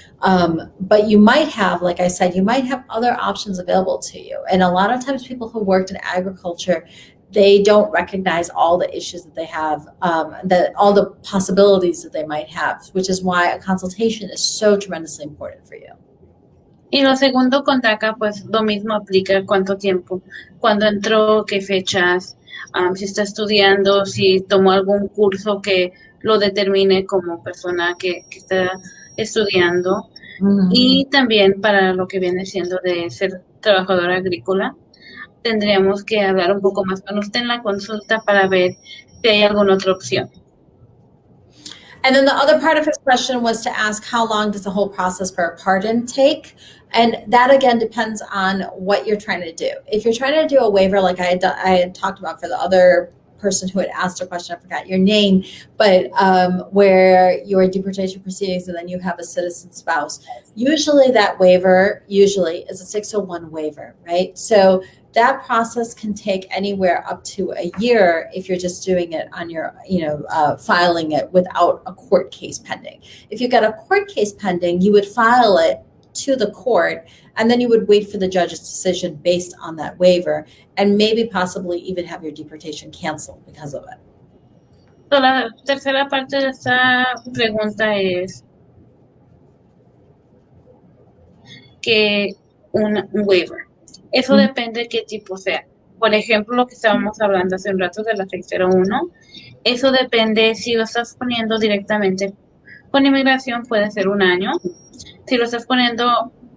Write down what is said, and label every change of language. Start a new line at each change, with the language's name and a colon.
English: But you might have, like I said, you might have other options available to you. And a lot of times people who worked in agriculture, they don't recognize all the issues that they have, all the possibilities that they might have, which is why a consultation is so tremendously important for you.
Spanish: Y lo segundo con DACA, pues lo mismo aplica, cuánto tiempo, cuándo entró, qué fechas, si está estudiando, si tomó algún curso que lo determine como persona que está estudiando. Y también para lo que viene siendo de ser trabajadora agrícola, tendríamos que hablar un poco más con usted en la consulta para ver si hay alguna otra opción.
English: And then the other part of his question was to ask how long does the whole process for a pardon take? And that again depends on what you're trying to do. If you're trying to do a waiver, like I had talked about for the other person who had asked a question, I forgot your name, but where your deportation proceedings and then you have a citizen spouse, usually that waiver is a 601 waiver, right? So that process can take anywhere up to a year if you're just doing it on your, filing it without a court case pending. If you've got a court case pending, you would file it to the court, and then you would wait for the judge's decision based on that waiver, and maybe possibly even have your deportation canceled because of it.
Spanish: So la tercera parte de esta pregunta es que un waiver. Eso depende de qué tipo sea. Por ejemplo, lo que estábamos hablando hace un rato de la 601, eso depende si lo estás poniendo directamente con inmigración, puede ser un año. Si lo estás poniendo